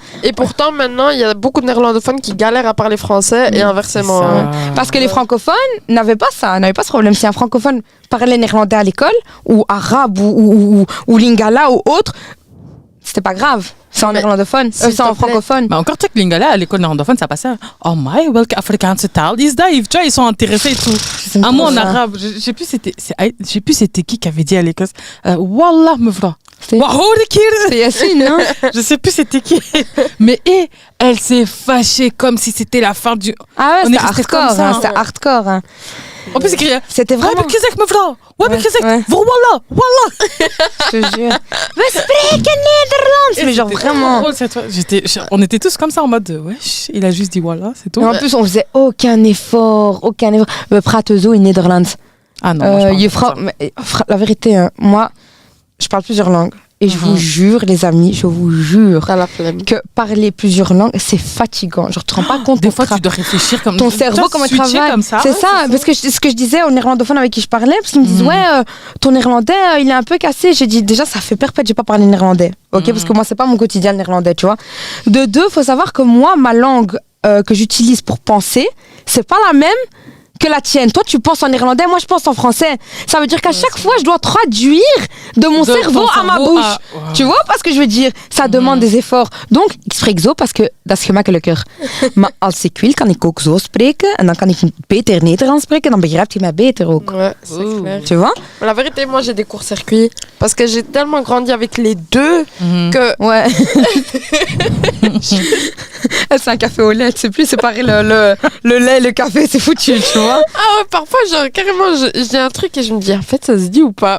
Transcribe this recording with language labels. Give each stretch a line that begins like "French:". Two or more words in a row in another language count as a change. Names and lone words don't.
French: Et pourtant, maintenant, il y a beaucoup de néerlandophones qui galèrent à parler français et inversement. C'est ça. hein. Parce que les francophones n'avaient pas ça, n'avaient pas ce problème. Si un francophone parlait néerlandais à l'école, ou arabe, ou lingala, ou autre, c'était pas grave. C'est en Mais, néerlandophone, s'il c'est en te plaît. francophone. Mais encore, tu sais que Lingala, à l'école néerlandophone, ça passait.
English: Oh my,
Dutch: welke Afrikaanse taal is dat?
French: Tu vois, ils sont intéressés et tout. Un mot en arabe. Je sais plus c'était qui avait dit à l'école.
Dutch: Wallah, mevrouw.
French: C'est
Dutch: Wahoud ik hier?
French: c'est Yassine, non? Je sais plus c'était qui. Mais elle s'est fâchée comme si c'était la fin du. Ah On ouais, est c'était resté comme hardcore, ça, hein, hein. c'était hardcore. Hein. En plus, c'est écrit. C'était Ouais, vraiment, mais qu'est-ce que mevrouw? Ouais, mais Ouais, qu'est-ce ouais. que.
Arabic: والله، والله.
French: je te jure.
Dutch: We spreken Nederlands!
French: Mais genre C'était vraiment. drôle, cette fois. On était tous comme ça en mode, wesh, il a juste dit voilà, c'est tout. Et en plus, on faisait aucun effort.
Dutch: We praten zo in Nederlands.
French: Ah non, moi, je parle Je pas vrouw- mais, la vérité, hein, moi, je parle plusieurs langues. Et je Mhm. vous jure, les amis, je vous jure T'as la flemme. que parler plusieurs langues, c'est fatigant. Genre, tu te rends pas compte Des ton fois, tra- tu dois réfléchir comme ton cerveau, comment il switcher travaille. comme ça. C'est ça, parce que ce que je disais aux néerlandophones avec qui je parlais, parce qu'ils me disent, Mhm. ouais, ton néerlandais, il est un peu cassé. J'ai dit, déjà, ça fait perpète, j'ai pas parlé néerlandais. Ok, Mhm. parce que moi, c'est pas mon quotidien le néerlandais, tu vois. De deux, faut savoir que moi, ma langue que j'utilise pour penser, c'est pas la même que la tienne. Toi, tu penses en néerlandais, moi, je pense en français. Ça veut dire qu'à chaque fois, je dois traduire de mon De cerveau ton à ma cerveau bouche. à- Tu vois pas ce que je veux dire? Ça demande des efforts. Donc,
Dutch: ik spreek zo,
French: parce que
Dutch: dat is gemakkelijker. Maar als ik wil, kan ik ook zo spreken. En dan kan ik beter Nederlands spreken. Dan begrijpt je mij beter ook.
French: Ouais, c'est Ouh. clair. Tu vois? Mais la vérité, moi, j'ai des courts-circuits. Parce que j'ai tellement grandi avec les deux Mhm. que. Ouais. C'est un café au lait. Tu sais plus séparer le lait et le café. C'est foutu, tu vois? Ah ouais, parfois, genre, carrément, je dis un truc et je me dis, en fait, ça se dit ou pas?